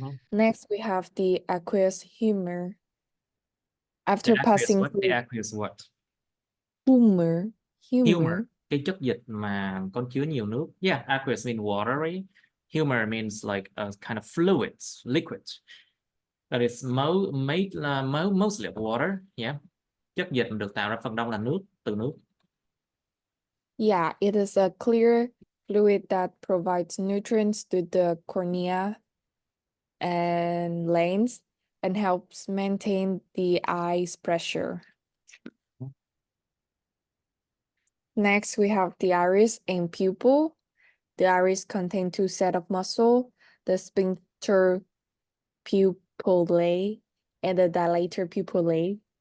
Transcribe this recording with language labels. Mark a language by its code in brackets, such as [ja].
[en] Next, we have the aqueous humor. After passing through The aqueous what? Humor. [vi] Humor, cái chất dịch mà có chứa nhiều nước. [en] Yeah, aqueous means watery. Humor means like a kind of fluids, liquid. That is mostly of water. Yeah. [vi] Chất dịch được tạo ra phần đông là nước, từ nước. [en] Yeah, it is a clear fluid that provides nutrients to the cornea and lens and helps maintain the eye's pressure. Next, we have the iris and pupil. The iris contains two sets of muscle, the sphincter pupillae and the dilator pupillae.